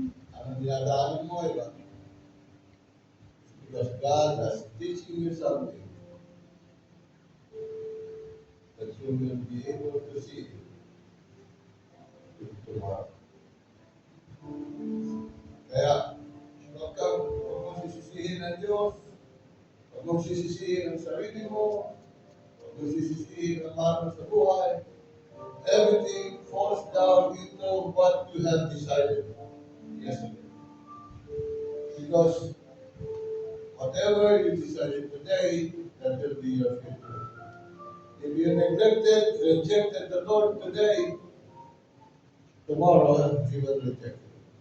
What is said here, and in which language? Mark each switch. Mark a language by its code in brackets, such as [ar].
[tl] Anong dinadaanan mo, iba? [en] Because God is teaching you something that you will be able to see tomorrow. [tl] Kaya, huwag mong sisisihin ang Diyos, huwag mong sisisihin ang sarili mo, huwag mong sisisihin ang mahal sa buhay. [en] Everything falls down into what you have decided yesterday. Because whatever you decided today, that will be your future. If you rejected the Lord today, tomorrow you will reject Him.